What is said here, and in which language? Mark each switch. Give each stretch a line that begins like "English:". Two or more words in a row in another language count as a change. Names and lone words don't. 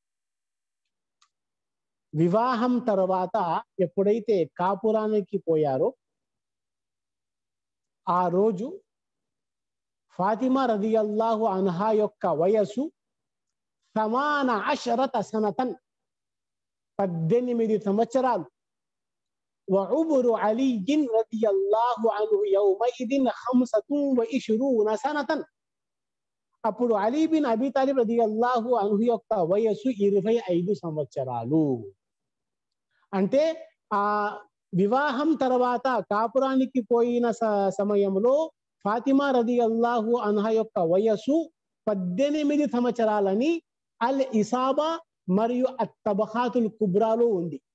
Telugu: వివాహం తర్వాత ఎప్పుడైతే కాపురానికి పోయారో ఆ రోజు ఫాతిమా
Arabic: رضي الله عنها
Telugu: యొక్క వయసు 18 సనతన్, 18 సంవత్సరాలు.
Arabic: وعمر علي رضي الله عنه يومئذ 25 سنة.
Telugu: అప్పుడు అలీ బిన్ అబీ తాలిబ్
Arabic: رضي الله عنه
Telugu: యొక్క వయస్సు 25 సంవత్సరాలు. అంటే ఆ వివాహం తర్వాత కాపురానికి పోయిన సమయంలో ఫాతిమా
Arabic: رضي الله عنها
Telugu: యొక్క వయస్సు 18 సంవత్సరాలని అల్ ఇసాబా మరియు అత్తబఖాతుల్ కుబ్రాలో ఉంది.